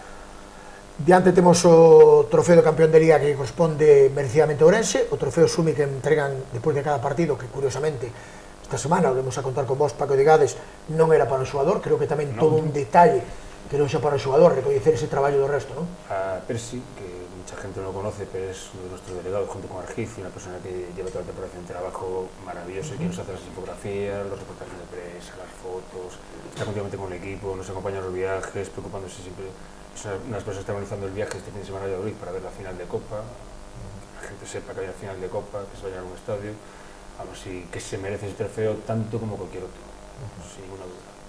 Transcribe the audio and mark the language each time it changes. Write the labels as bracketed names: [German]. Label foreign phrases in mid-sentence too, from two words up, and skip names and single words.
[Galician] Diante temos o trofeo de campeón de Liga que corresponde merecidamente a Ourense, o trofeo Sumi que entregan despois de cada partido, que curiosamente esta semana, o vamos a contar con vos, Paco de Gades, non era para o xogador. Creo que tamén todo un detalle que non xa para o xogador, recoñecer ese traballo do resto, non? [Spanish] A Persi, que mucha gente no lo conoce, pero es uno de nuestros delegados junto con Argiz, una persona que lleva toda la temporada haciendo un trabajo maravilloso, que nos hace las infografías, los reportajes de prensa, las fotos, está continuamente con el equipo, nos acompaña en los viajes, preocupándose siempre. Es una de las personas que está organizando el viaje este fin de semana de Abril para ver la final de Copa, que la gente sepa que hay una final de Copa, que se vaya a un estadio, vamos, y que se merece ese trofeo tanto como cualquier otro, sin ninguna duda.